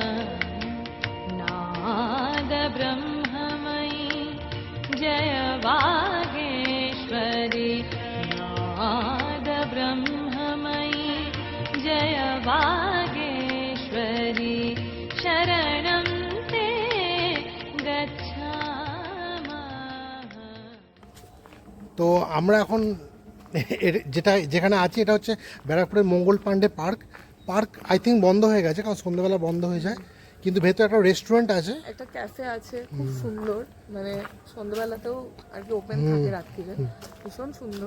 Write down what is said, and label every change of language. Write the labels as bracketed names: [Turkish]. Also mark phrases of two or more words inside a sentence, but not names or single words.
[Sanskrit] नाद ब्रह्ममयी जय वागेश्वरी, नाद ब्रह्ममयी जय वागेश्वरी, शरणं ते गच्छामः। [Bangla] তো আমরা এখন যেখানে আছি এটা হচ্ছে ব্যারাকপুরের মঙ্গল পাণ্ডে পার্ক। [English] I think [Bangla] বন্ধ হয়ে গেছে, কারণ সন্ধ্যাবেলা বন্ধ হয়ে যায়। কিন্তু ভেতরে একটা রেস্টুরেন্ট আছে, একটা ক্যাফে আছে, খুব সুন্দর, মানে সন্ধ্যাবেলাতেও আর কি ওপেন থাকে, রাত্রিরে ভীষণ সুন্দর।